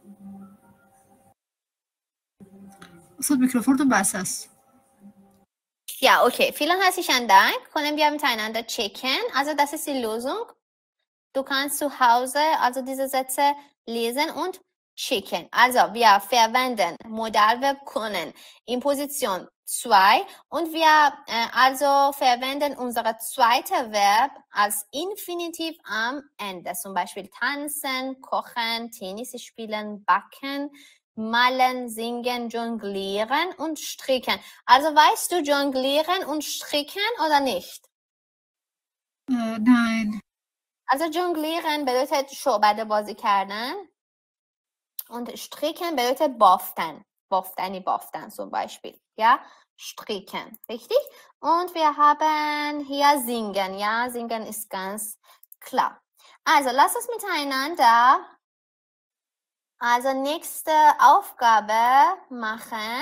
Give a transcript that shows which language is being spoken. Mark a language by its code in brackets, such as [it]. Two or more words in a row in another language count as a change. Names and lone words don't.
[fa] صوت میکروفونتون بسته است. [de] Ja, okay. Vielen herzlichen Dank. Können wir miteinander checken? Also das ist die Lösung. Du kannst zu Hause also diese Sätze lesen und checken. Also wir verwenden Modalverb können in Position 2 und wir also verwenden unser zweites Verb als Infinitiv am Ende. Zum Beispiel tanzen, kochen, Tennis spielen, backen, malen, singen, jonglieren und stricken. Also weißt du jonglieren und stricken oder nicht? Nein. Also jonglieren bedeutet [fa] شعبده بازی کردن [de] und stricken bedeutet baften. Baften zum Beispiel. Ja, stricken. Richtig? Und wir haben hier singen. Ja, singen ist ganz klar. Also lass uns miteinander also nächste Aufgabe machen.